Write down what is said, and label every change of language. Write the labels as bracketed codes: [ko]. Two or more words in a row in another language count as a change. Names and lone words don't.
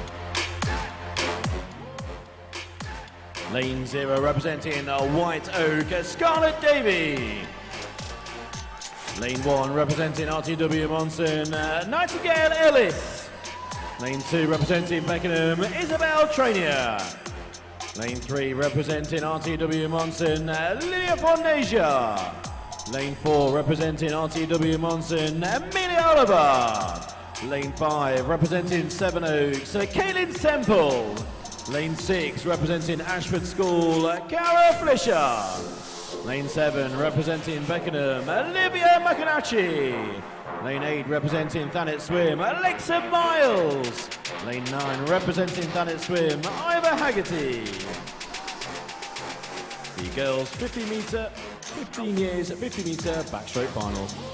[en] Lane 0 representing White Oak, Scarlett Davey. Lane 1 representing RTW Monson, Nightingale Ellis. Lane 2 representing Beckenham, Isabel Trainier. Lane 3 representing RTW Monson, Lydia Fornasia. Lane 4 representing RTW Monson, Amelia Oliver. Lane 5 representing Seven Oaks, Kaylin Semple. Lane 6 representing Ashford School, Cara Flisher. Lane 7 representing Beckenham, Olivia McInerney. Lane 8 representing Thanet Swim, Alexa Miles. Lane 9 representing Thanet Swim, Ivor Haggerty. The girls' 50 metre, 15 years, 50 metre backstroke final.